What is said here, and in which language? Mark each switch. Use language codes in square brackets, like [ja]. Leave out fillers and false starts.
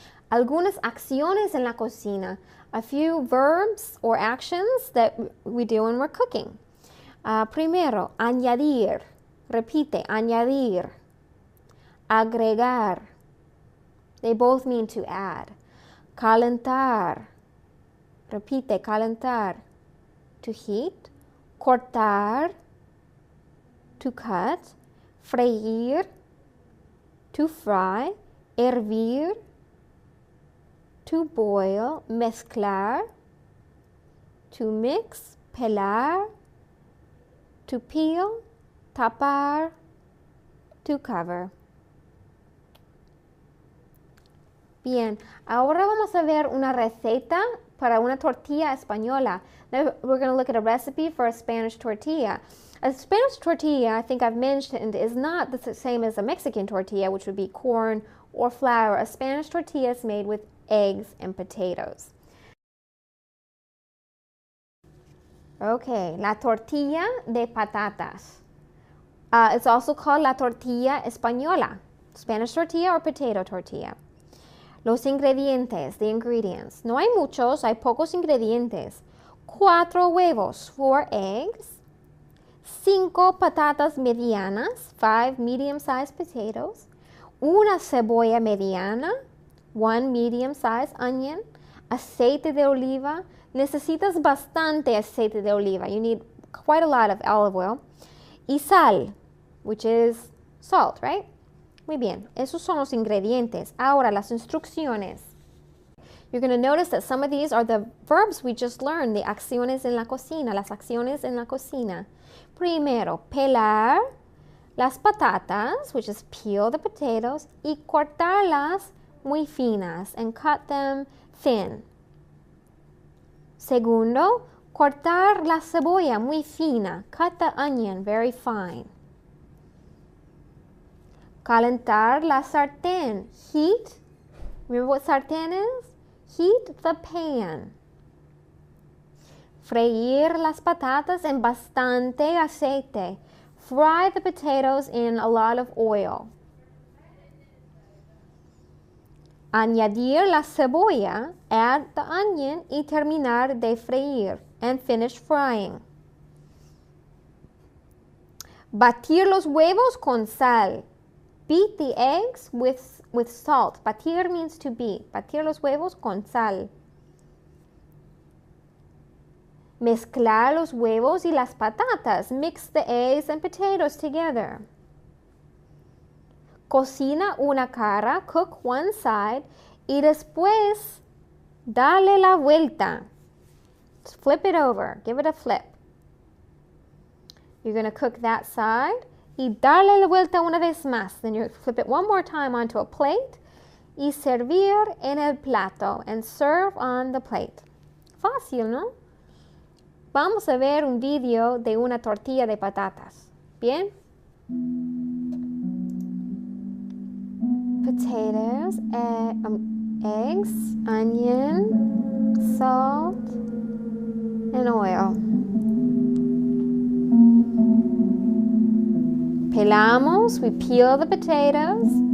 [es] Algunas acciones en la cocina. [en] A few verbs or actions that we do when we're cooking. [es] Primero, añadir. Repite, añadir. Agregar. [en] They both mean to add. [es] Calentar. Repite, calentar. [en] To heat. [es] Cortar. [en] To cut. [es] Freír. [en] To fry. [es] Hervir. [en] To boil. [es] Mezclar. [en] To mix. [es] Pelar. [en] To peel. [es] Tapar. [en] To cover. [es] Bien, ahora vamos a ver una receta para una tortilla española. [en] Now we're going to look at a recipe for a Spanish tortilla. A Spanish tortilla, I think I've mentioned, is not the same as a Mexican tortilla, which would be corn or flour. A Spanish tortilla is made with eggs and potatoes. Okay, [es] la tortilla de patatas. [en] It's also called [es] la tortilla española, [en] Spanish tortilla or potato tortilla. [es] Los ingredientes, [en] the ingredients. [es] No hay muchos, hay pocos ingredientes. 4 huevos, [en] 4 eggs. [es] 5 patatas medianas, [en] 5 medium-sized potatoes. [es] Una cebolla mediana, [en] 1 medium-sized onion. [es] Aceite de oliva. Necesitas bastante aceite de oliva. [en] You need quite a lot of olive oil. [es] Y sal, [en] which is salt, right? [es] Muy bien, esos son los ingredientes. Ahora, las instrucciones. [en] You're going to notice that some of these are the verbs we just learned, [es] the acciones en la cocina, las acciones en la cocina. Primero, pelar las patatas, [en] which is peel the potatoes, [es] y cortarlas muy finas, [en] and cut them thin. [es] Segundo, cortar la cebolla muy fina, [en] cut the onion very fine. [es] Calentar la sartén, [en] heat. Remember what sartén is? Heat the pan. [es] Freír las patatas en bastante aceite. [en] Fry the potatoes in a lot of oil. [es] Añadir la cebolla, [en] add the onion [es] y terminar de freír, [en] and finish frying. [es] Batir los huevos con sal. [en] Beat the eggs with salt. Batir means to beat. [es] Batir los huevos con sal. Mezclar los huevos y las patatas. [en] Mix the eggs and potatoes together. [es] Cocina una cara. [en] Cook one side. [es] Y después, dale la vuelta. [en] Flip it over. Give it a flip. You're going to cook that side. [es] Y darle la vuelta una vez más. [en] Then you flip it one more time onto a plate. [es] Y servir en el plato. [en] And serve on the plate. [es] Fácil, ¿no? Vamos a ver un video de una tortilla de patatas. ¿Bien? [en] Potatoes, eggs, onion, salt, and oil. [es] Pelamos, [en] we peel the potatoes.